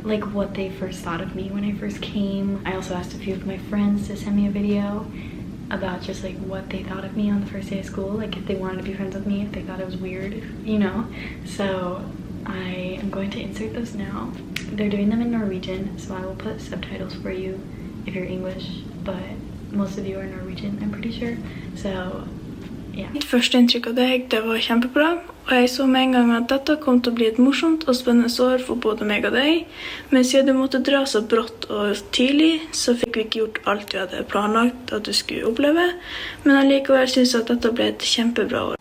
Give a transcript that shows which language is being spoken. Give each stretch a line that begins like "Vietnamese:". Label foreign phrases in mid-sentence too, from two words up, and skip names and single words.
English: Like what they first thought of me when I first came. I also asked a few of my friends to send me a video about just like what they thought of me on the first day of school, like if they wanted to be friends with me, if they thought it was weird, you know. So I am going to insert those now. They're doing them in Norwegian, so I will put subtitles for you if you're English, but most of you are Norwegian, I'm pretty sure. So yeah.
Norwegian: Mitt første inntrykk av deg, det var kjempebra, og jeg så med en gang at dette kom til å bli et morsomt og spennende år for både meg og deg. Men siden du måtte dra så brått og tidlig, så fikk vi ikke gjort alt vi hadde planlagt at du skulle oppleve, men allikevel synes jeg at dette ble et kjempebra år.